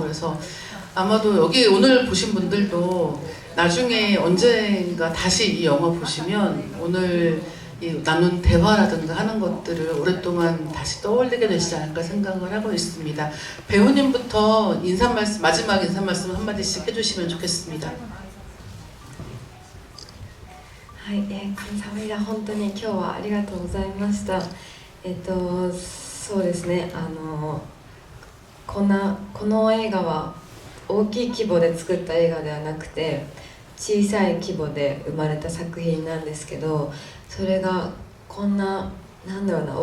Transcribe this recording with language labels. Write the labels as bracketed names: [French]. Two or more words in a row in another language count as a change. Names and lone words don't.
[Korean] 그래서 아마도 여기 오늘 보신 분들도 나중에 언젠가 다시 이 영화 보시면 오늘 이 나눈 대화라든가 하는 것들을 오랫동안 다시 떠올리게 되시지 않을까 생각을 하고 있습니다. 배우님부터 마지막 인사 말씀 한마디씩 해주시면 좋겠습니다. はい、감사합니다. [Japanese] 本当に今日はありがとうございました。そうですね、この映画は大きい規模で作った映画ではなくて小さい規模で生まれた作品なんですけど、それがこんな、なんだろうな、